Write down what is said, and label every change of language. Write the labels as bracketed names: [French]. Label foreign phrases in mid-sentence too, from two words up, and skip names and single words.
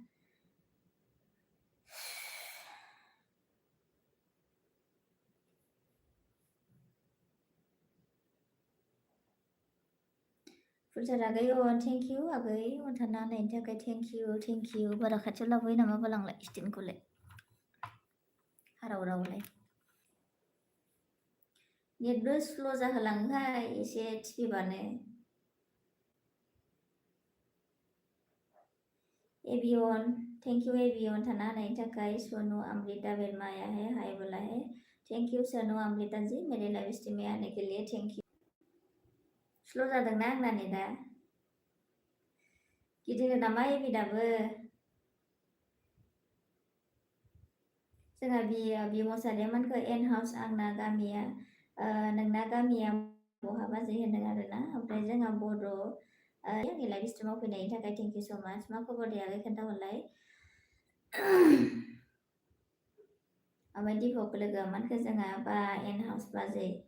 [Bodo] फुलसार आगै [English] thank you [Bodo] आगै अन्थाना होनायनि थाखाय [English] thank you [Bodo] बारा खाथियाव लाबोयो नामा बालांलाय स्टेन्डखौलाय हाराव रावलाय नेटबो स्ल' जाहोलाङोहाय एसे टिपिबानो एभियन [English] thank you [Bodo] एभियन थाना होनायनि थाखाय सोनू अमृता बेरमाया [Hindi] है हाय बोला है [English] thank you [Bodo] सोनू अमृता [Hindi] जी मेरे लाइव स्ट्रीम में आने के लिए [English] thank you [Bodo] स्ल' जादोंना आंना नेटा गिदिर नामा एबि दाबो जोंहा बि मोसारिया मानखो एन हाउस आंना गामिया नोंना गामिया बहाबा जे होनदों आरोना ओमफ्राय जोंहा बर' आंनि लाइभ स्ट्रिमाव फैनायनि थाखाय [English] thank you so much [Bodo] मा खबर दे आगै खोन्थाहरलाय ओमफ्राय दिपक लोगोआ मानखो जोंहा बा एन हाउस बाजै